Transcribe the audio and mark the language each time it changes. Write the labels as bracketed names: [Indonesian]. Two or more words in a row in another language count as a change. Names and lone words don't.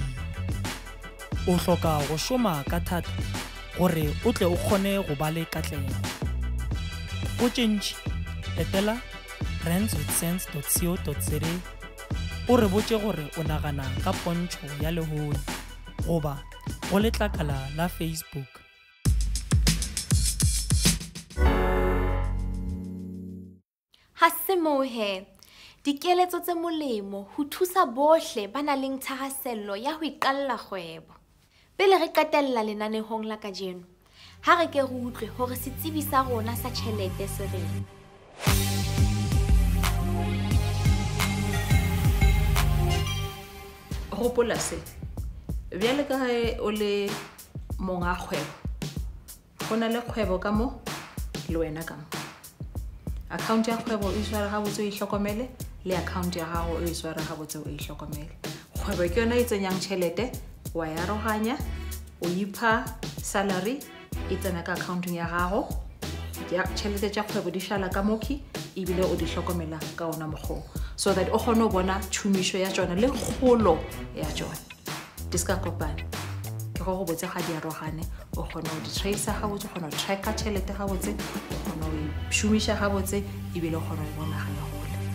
[Northern Sotho] O hloka go šoma ka thata gore o tle o kgone go ba le katlego. Go tšentši, etela rands.sense.co.za o re botše gore o nagana ka pontšho ya lehono goba go letlakala la Facebook. [Southern Sotho] Ha se moo he, dikeletso tse molemo ho thusa bohle ba nang le thahasello ya ho iqalla kgwebo. Pele re qetella lenanehong la kajeno, ha re ke re utlwe hore setsebi sa rona sa tjhelete se reng. [Northern Sotho] Hopola se, bjale ka ge o le monga kgwebo, go na le kgwebo ka mo le wena ka mo. Account ya kgwebo e swara ga botse o ihlokomele le account ya gago e swara ga botse o ihlokomele. Kgwebo ke yona e tsenyang tšhelete, wa ya aroganya, o ipha salary e tsena ka accounting ya gago. Ya tšhelete tša kgwebo di šala ka moki ebile o di hlokomela ka ona mokgwa, [English] so that [Northern Sotho] o kgone go bona tšhomišo ya tsona le kgolo ya tsona. Di ska kopana. Ke go botse ga di arogane, o kgone go di tracer ga botse, o kgone go tracka tšhelete ga botse, o kgone go šomiša ga botse ebile o kgone go bona ga ya gola.